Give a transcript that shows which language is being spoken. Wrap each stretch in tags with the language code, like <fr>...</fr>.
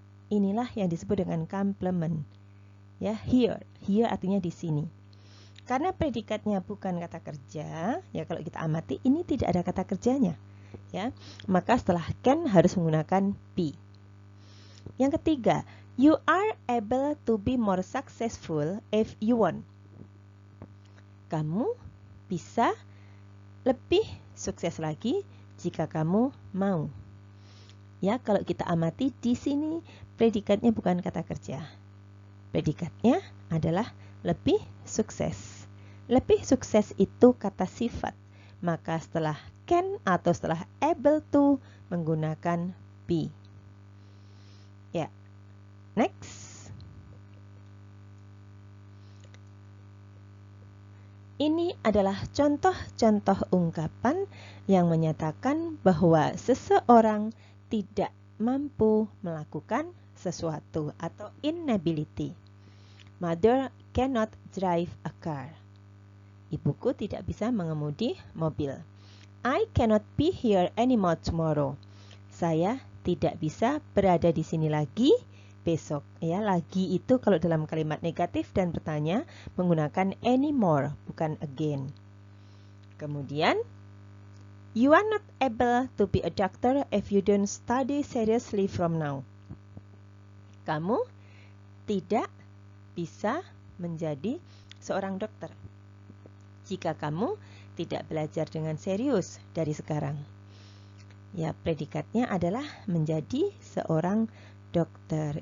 <id>Inilah yang disebut dengan complement. Ya, here. Here artinya di sini. Karena predikatnya bukan kata kerja, ya kalau kita amati ini tidak ada kata kerjanya, ya. Maka setelah can harus menggunakan be. Yang ketiga,</id> <en>You are able to be more successful if you want.</en> <id>Kamu bisa lebih sukses lagi jika kamu mau. Ya, kalau kita amati di sini predikatnya bukan kata kerja. Predikatnya adalah lebih sukses. Lebih sukses itu kata sifat. Maka setelah can atau setelah able to menggunakan be. Ya. Next. Ini adalah contoh-contoh ungkapan yang menyatakan bahwa seseorang tidak mampu melakukan sesuatu atau inability.</id> <en>Mother cannot drive a car.</en> <id>Ibuku tidak bisa mengemudi mobil.</id> <en>I cannot be here anymore tomorrow.</en> <id>Saya tidak bisa berada di sini lagi besok. Ya, lagi itu kalau dalam kalimat negatif dan bertanya menggunakan anymore, bukan again. Kemudian,</id> <en>you are not able to be a doctor if you don't study seriously from now.</en> <id>Kamu tidak bisa menjadi seorang dokter jika kamu tidak belajar dengan serius dari sekarang. Ya, predikatnya adalah menjadi seorang dokter.</id>